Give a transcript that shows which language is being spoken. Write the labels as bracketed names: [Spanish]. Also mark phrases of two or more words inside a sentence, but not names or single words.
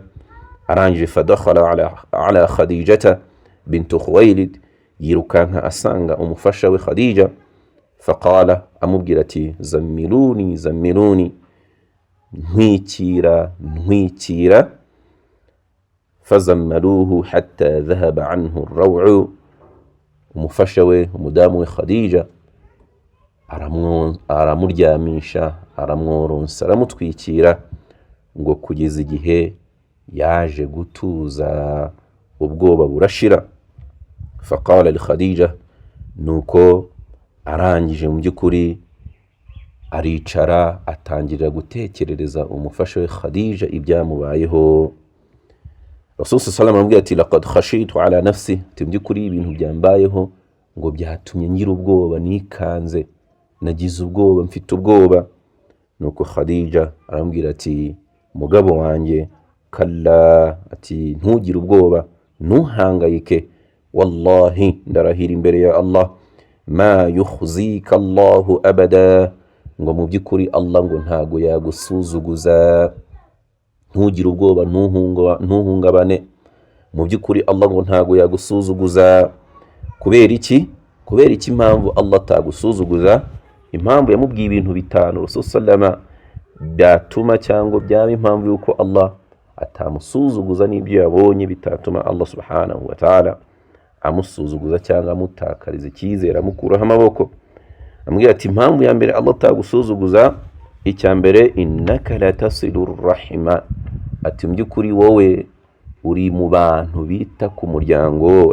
[Kinyarwanda] Arangije [Arabic] فدخل على خديجة بنت خويلد, [Kinyarwanda] yirukanka asanga umufasha we Khadija. Faqala, amubwira ati [Arabic] زملوني زملوني, [Kinyarwanda] ntwikira ntwikira. [Arabic] فزملوه حتى ذهب عنه الروع, [Kinyarwanda] umufasha we umudamu we Khadija aramuryamisha, aramworonsa, aramutwikira, ngo kugeza igihe yaje gutuza, ubwoba burashira. [Arabic] فقال لخديجة, [Kinyarwanda] nuko arangije mu by'ukuri aricara atangirira gutekerereza umufasha we Khadija ibyamubayeho. [Arabic] رسول صلى الله عليه وسلم [Kinyarwanda] ati [Arabic] لقد خشيت على نفسي, [Kinyarwanda] mu by'ukuri ibintu byambayeho ngo byatumye ngira ubwoba, nikanze, nagize ubwoba, mfite ubwoba. Nuko Khadija arambwira ati mugabo wanjye, kalla, ati ntugire ubwoba, ntuhangayike, wallahi ndarahira imbere ya Allah, [Arabic] ما يخزيك الله أبدا, [Kinyarwanda] ngo mu by'ukuri Allah ngo ntago yagusuzuguza. Ntugire ubwoba, ntuhungabane, mu by'ukuri Allah ngo ntago yagusuzuguza. Kubera iki? Kubera iki impamvu Allah atagusuzuguza? Impamvu yamubwiye ibintu bitanu Rasul sallama byatuma cyangwa byaba impamvu yuko Allah atamusuzuguza, n'ibyo yabonye bitatuma [Arabic] الله سبحانه وتعالى [Kinyarwanda] amusuzuguza cyangwa amutakariza icyizere, amukuraho amaboko. Amubwira ati impamvu ya mbere Allah atagusuzuguza, icya mbere, [Arabic] إنك لتصل الرحم, [Kinyarwanda] ati mu by'ukuri wowe uri mu bantu bita ku muryango.